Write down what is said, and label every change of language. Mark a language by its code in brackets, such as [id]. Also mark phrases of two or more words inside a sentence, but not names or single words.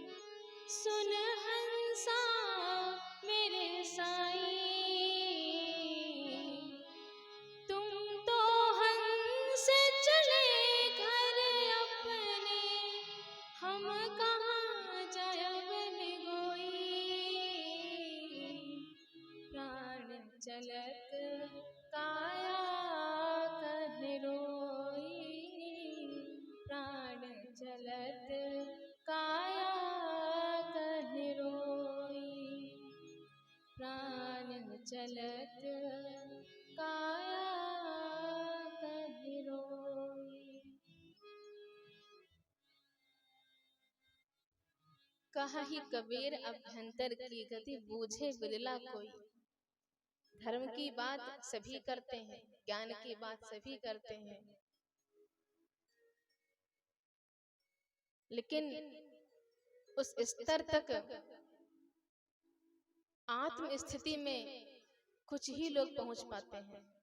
[hi] सुन हंसा मेरे साई, तुम तो हंस चले घर अपने, हम कहाँ जायब निगोई, प्राण चलत काया कहे रोई, प्राण चलत काया कहे रोई, प्राण चलत काया कहे रोई। कहा ही कबीर अभ्यंतर की गति, बूझे बिरला कोई। धर्म की बात सभी करते हैं, ज्ञान की बात सभी करते हैं, लेकिन उस स्तर तक आत्म स्थिति में कुछ ही लोग पहुंच पाते हैं।